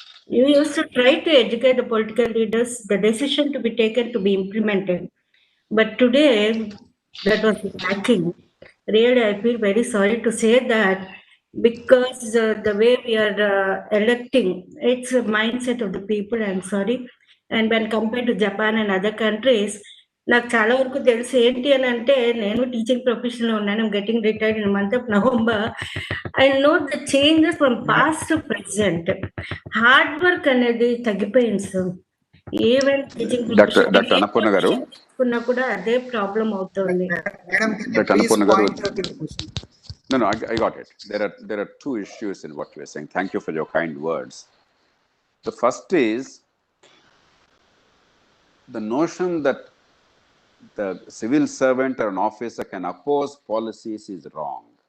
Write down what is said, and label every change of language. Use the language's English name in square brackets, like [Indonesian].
[English] You used to try to educate the political leaders, the decision to be taken to be implemented. But today, that was lacking. Really, I feel very sorry to say that because the way we are electing, it's a mindset of the people. I'm sorry. And when compared to Japan and other countries, [Telugu] నాకు చాలా వరకు తెలిసి ఏంటి అని అంటే నేను teaching ప్రొఫెషన్లో ఉన్నాను [English] getting retired in month of November I know the changes from past to present hard work [Telugu] అనేది తగ్గిపోయింది sir [English] even teaching [Telugu] doctor Annapurna గారు, ప్రొఫెషన్ కూడా అదే ప్రాబ్లం అవుతుంది. [English] Dr. Annapurna garu, no, I got it. There are two issues in what you are saying. Thank you for your kind words. The first is the notion that the civil servant or an officer can oppose policies is wrong.